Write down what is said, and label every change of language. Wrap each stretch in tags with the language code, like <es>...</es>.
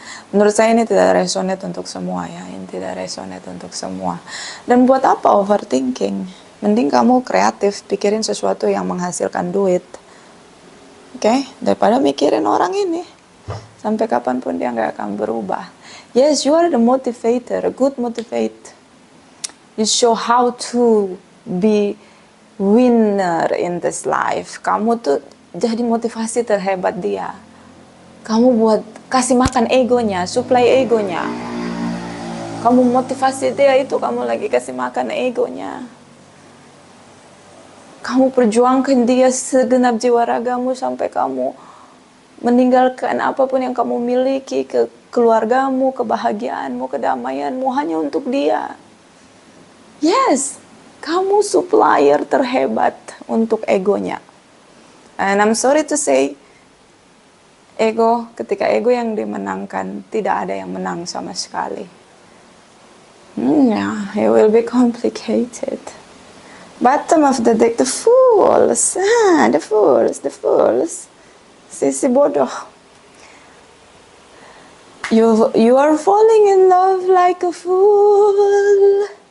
<id>Menurut saya ini tidak resonate untuk semua ya. Ini tidak resonate untuk semua. Dan buat apa overthinking? Mending kamu kreatif, pikirin sesuatu yang menghasilkan duit. Oke? Daripada mikirin orang ini. Sampai kapanpun dia nggak akan berubah.</id> <en>Yes, you are the motivator, a good motivate. You show how to be winner in this life.</en> <id>Kamu tuh jadi motivasi terhebat dia. Kamu buat kasih makan egonya, supply egonya. Kamu motivasi dia itu, kamu lagi kasih makan egonya. Kamu perjuangkan dia segenap jiwa ragamu sampai kamu meninggalkan apapun yang kamu miliki, ke keluargamu, kebahagiaanmu, kedamaianmu hanya untuk dia. Yes, kamu supplier terhebat untuk egonya.</id> <en>And I'm sorry to say,</en> <id>ketika ego yang dimenangkan, tidak ada yang menang sama sekali.</id> <en>Yeah, it will be complicated. Bottom of the deck, the fools. The fools.</en> <id>Sisi bodoh.</id> <en>You are falling in love like a fool.</en>